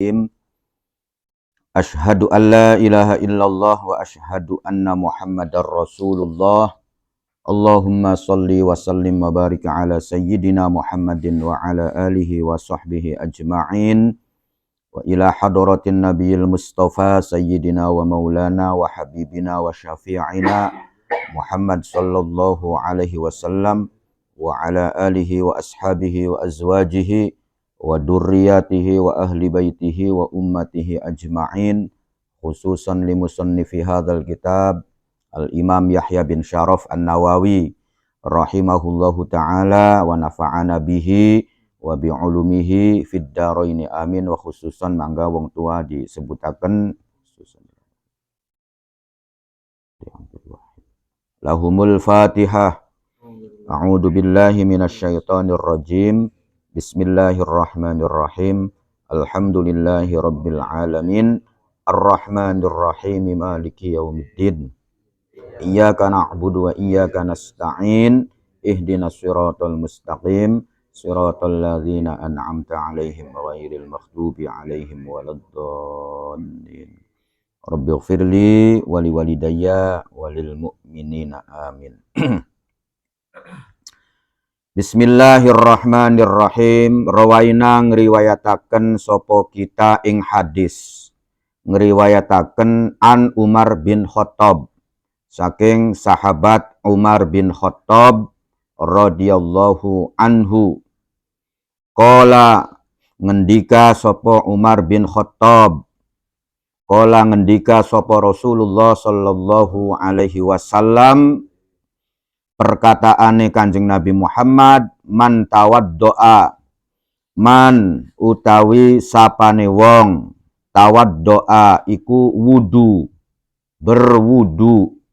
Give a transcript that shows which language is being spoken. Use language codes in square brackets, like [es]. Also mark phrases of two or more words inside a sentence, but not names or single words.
[ar] بسم الله الرحمن الرحيم. أشهد أن لا إله إلا الله وأشهد أن محمدا رسول الله. اللهم صل وسلم وبارك على سيدنا محمد وعلى آله وصحبه أجمعين. وإلى حضرة النبي المصطفى سيدنا ومولانا وحبيبنا وشفيعنا محمد صلى الله عليه وسلم وعلى آله وأصحابه وأزواجه وذريته وأهل بيته وأمته أجمعين، خصوصا لمصنف هذا الكتاب الإمام يحيى بن شرف النووي رحمه الله تعالى ونفعنا به وبعلومه في الدارين آمين. وخصوصا [jv] mangga wong tua disebutaken [ar] لهم الفاتحة. أعوذ بالله من الشيطان الرجيم. بسم الله الرحمن الرحيم. الحمد لله رب العالمين. الرحمن الرحيم. مالك يوم الدين. إياك نعبد وإياك نستعين. اهدنا الصراط المستقيم. صراط الذين أنعمت عليهم غير المغضوب عليهم ولا الضالين. رب اغفر لي ولوالدي وللمؤمنين آمين. بسم الله الرحمن الرحيم. [jv] Rawaina ngriwayataken sapa kita ing hadis, ngriwayataken an Umar bin Khattab, saking sahabat Umar bin Khattab [ar] رضي الله عنه. [jv] Qala ngendika sapa Umar bin Khattab, qala ngendika sapa Rasulullah [ar] صلى الله عليه وسلم, [jv] perkataane Kanjeng Nabi Muhammad, [ar] من توضأ, [jv] man utawi sapane wong, tawaddoa iku wudu, berwudu.